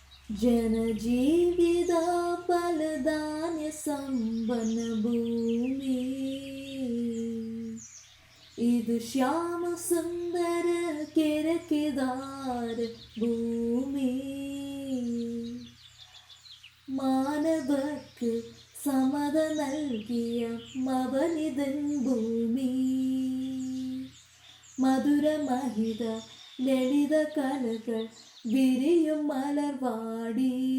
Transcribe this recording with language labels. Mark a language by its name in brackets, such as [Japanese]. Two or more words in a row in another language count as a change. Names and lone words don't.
[Kannada] ಜನಜೀವಿತ ಫಲಧಾನ್ಯ ಸಂಪನ್ನ ಭೂಮಿ ಇದು ಶ್ಯಾಮ ಸುಂದರ ಕೆರಕೆದಾರ ಭೂಮಿ [Malayalam] മാനവർക്ക് സമത നൽകിയ മവനിതൻ ഭൂമി മധുരമഹിത ലളിത കലകൾ വിരിയും മലർവാടി